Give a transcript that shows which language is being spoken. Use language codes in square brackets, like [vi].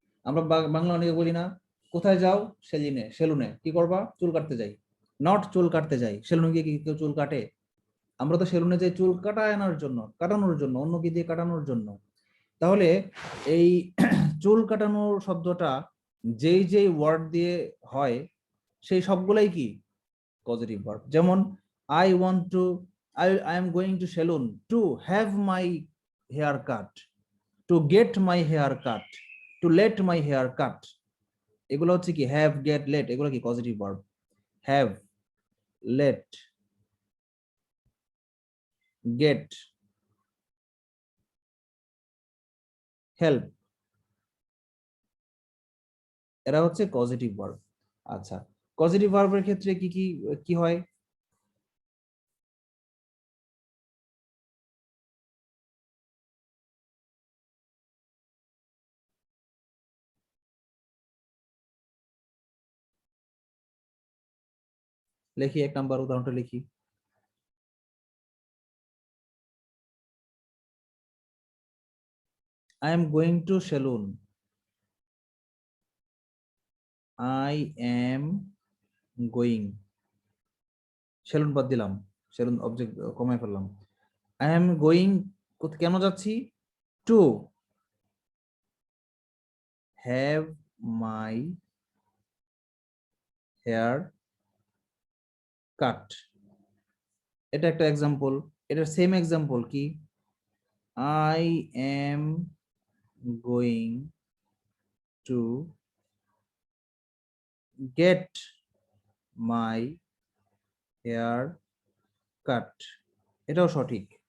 [bn] আমরা বাংলা অনেকে বলি না, কোথায় যাও? সেলুনে। সেলুনে কি করবা? চুল কাটতে যাই। নট চুল কাটতে যাই। সেলুনে গিয়ে কি কেউ চুল কাটে? আমরা তো সেলুনে যাই চুল কাটায় আনার জন্য, কাটানোর জন্য, অন্যকে দিয়ে কাটানোর জন্য। তাহলে এই চুল কাটানোর শব্দটা যেই যেই ওয়ার্ড দিয়ে হয় সেই সবগুলাই কি পজিটিভ ভার্ব। যেমন [en] I want to, I am going to salon to have my hair cut, to get my hair cut, to let my hair cut, [bn] এগুলো হচ্ছে কি [en] have, get, let, [bn] এগুলো কি positive verb. have, let, get, help, এরা হচ্ছে positive verb. আচ্ছা, positive ভার্বের ক্ষেত্রে কি কি কি হয়? লিখি, এক নাম্বার উদাহরণটা লিখি। [en] I am going to salon, I am going, [bn] salon বাদ দিলাম, সেলুন অবজেক্ট কমায় ফেললাম। [en] I am going, [bn] কেন যাচ্ছি? [en] to have my hair cut, [bn] এটা একটা এক্সাম্পল। এটার সেম এক্সাম্পল কি? [en] I am going to get my hair cut, [bn] এটাও সঠিক।